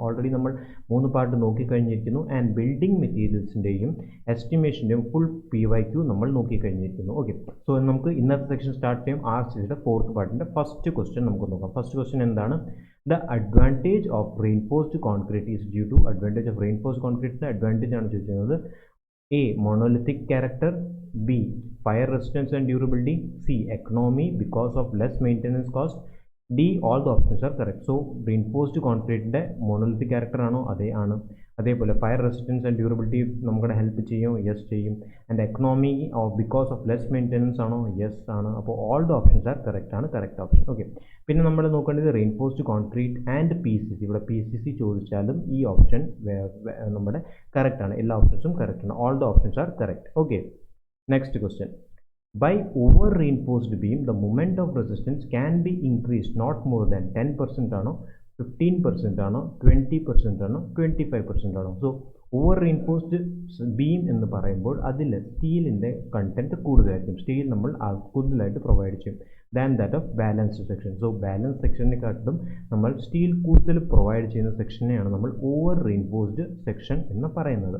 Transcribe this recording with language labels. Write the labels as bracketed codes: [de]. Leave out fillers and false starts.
[ml] Already നമ്മൾ 3 part നോക്കിക്കഴിഞ്ഞിരിക്കുന്നു. And building മെറ്റീരിയൽസിൻ്റെയും എസ്റ്റിമേഷൻ്റെയും full PYQ നമ്മൾ നോക്കിക്കഴിഞ്ഞിരിക്കുന്നു. Okay, so നമുക്ക് ഇന്നത്തെ സെക്ഷൻ സ്റ്റാർട്ട് ചെയ്യാം. RCCയുടെ ഫോർത്ത് പാർട്ടിൻ്റെ ഫസ്റ്റ് ക്വസ്റ്റ്യൻ നമുക്ക് നോക്കാം. ഫസ്റ്റ് ക്വസ്റ്റ്യൻ എന്താണ്? [en] the advantage of reinforced concrete is due to advantage of reinforced [ml] കോൺക്രീറ്റിൻ്റെ advantage ആണ് ചോദിച്ചിരുന്നത്. [en] A. Monolithic character. B. Fire resistance and durability. C. Economy because of less maintenance cost. D. All the options are correct. So reinforced concrete monolithic character [ml] ആണോ? അതേ ആണ്. അതേപോലെ fire resistance and durability നമുക്കിവിടെ help ചെയ്യും? Yes ചെയ്യും. [en] and economy because of less maintenance [ml] ആണോ? Yes ആണ്. അപ്പോൾ [en] all the options are correct [ml] ആണ്, കറക്റ്റ് ഓപ്ഷൻ. ഓക്കെ, പിന്നെ നമ്മൾ നോക്കേണ്ടത് റെയിൻഫോഴ്സ്ഡ് കോൺക്രീറ്റ് ആൻഡ് PCC. ഇവിടെ PCC ചോദിച്ചാലും ഈ ഓപ്ഷൻ നമ്മുടെ കറക്റ്റ് ആണ്. എല്ലാ ഓപ്ഷൻസും കറക്റ്റ് ആണ്. [en] All the options are correct. [ml] Okay, next question. [en] By over reinforced beam, the moment of resistance can be increased not more than 10% ആണോ, 15% ആണോ, 20% ആണോ, 25% ആണോ? [ml] സോ ഓവർ റീൻഫോഴ്സ്ഡ് ബീം എന്ന് പറയുമ്പോൾ അതിൽ സ്റ്റീലിൻ്റെ കണ്ടൻറ്റ് കൂടുതലായിരിക്കും. സ്റ്റീൽ നമ്മൾ കൂടുതലായിട്ട് പ്രൊവൈഡ് ചെയ്യും [en] Than that of balanced section. [ml] So balance സെക്ഷനെക്കാട്ടിലും നമ്മൾ സ്റ്റീൽ കൂടുതൽ പ്രൊവൈഡ് ചെയ്യുന്ന സെക്ഷനെയാണ് നമ്മൾ ഓവർ റീൻഫോഴ്സ്ഡ് സെക്ഷൻ എന്ന് പറയുന്നത്.